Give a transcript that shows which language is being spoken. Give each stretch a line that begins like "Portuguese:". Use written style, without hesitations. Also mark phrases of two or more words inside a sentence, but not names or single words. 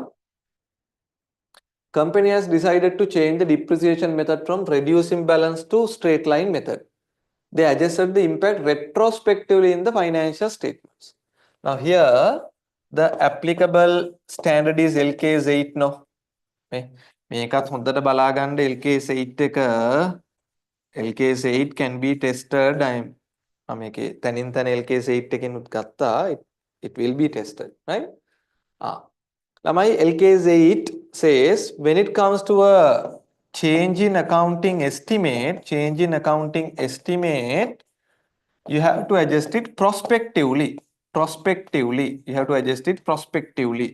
English: Company has decided to change the depreciation method from reduce imbalance to straight line method. They adjusted the impact retrospectively in the financial statements. Now here the applicable standard is LKS 8 no.
Sinhala: මේකත් හොඳට බලා ගන්න LKS 8 එක LKS 8
English: can be tested.
Sinhala: මේකේ තනින් තන LKS 8 එකෙන් උත් ගත්තා.
English: It will be tested, right? ළමයි LKS 8 says when it comes to a change in accounting estimate, you have to adjust it prospectively. You have to adjust it prospectively.